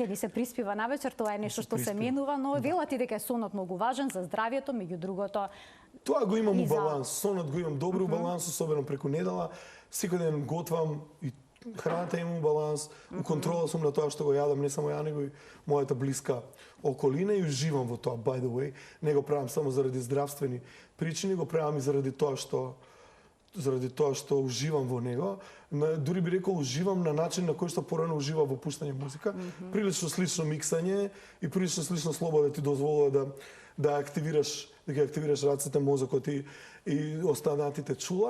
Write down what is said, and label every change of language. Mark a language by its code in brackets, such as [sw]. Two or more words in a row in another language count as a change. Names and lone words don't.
[mk] ни се приспива навечер, тоа е нешто што се менува, но велат и дека е сонот многу важен за здравјето, меѓу другото. Тоа го имам у баланс, сонот го имам добро у баланс, особено преку недела. Секој ден готвам и храната има баланс, у контрола сум на тоа што го јадам, не само ја, него и мојата блиска околина и уживам во тоа, [en] by the way. [mk] Не го правам само заради здравствени причини, го правам и заради тоа што уживам во него. Дури би рекол уживам на начин на кој што порано ужива во пуштање музика. Прилично слично миксање и прилично слично слобода ти дозволува да ги активираш рацете, мозокот и останатите чула.